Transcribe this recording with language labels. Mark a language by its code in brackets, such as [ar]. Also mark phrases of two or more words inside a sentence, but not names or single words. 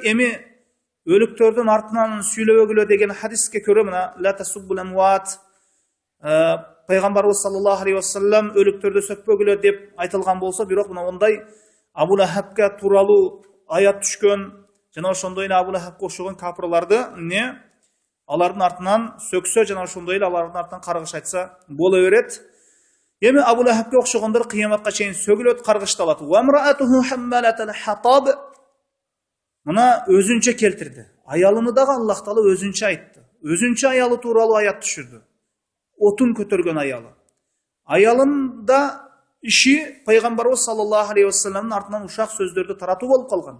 [ky] Эми өлүктөрдүн артынан сүйлөбөгүлө деген хадиске көрө мына [ar] لا تسبوا الأموات, [ky] пайгамбарыбыз [ar] صلى الله عليه وسلم [ky] өлүктөрдү сөкпөгүлө деп айтылган болсо, бирок мына ондай Абу Лахабка тууралуу аят түшкөн, жана ошондой эле Абу Лахабка окшогон капырларды алардын артынан сөксө, жана ошондой эле алардын артынан каргыш айтса боло берет. Эми Абу Лахабка окшогондор кыяматка чейин сөгүлөт, каргышталат. [ar] وامرأته حمالة الحطب. [ky] Мына өзүнчө келтирди. Аялыны дагы Аллах Таала өзүнчө айтты. Өзүнчө аялы тууралуу аят түшүрдү. Отун көтөргөн аялы. Аялында иши пайгамбарыбыз [ar] صلى الله عليه [ky] вассаламдын артынан ушак сөздөрдү таратуу болуп калган.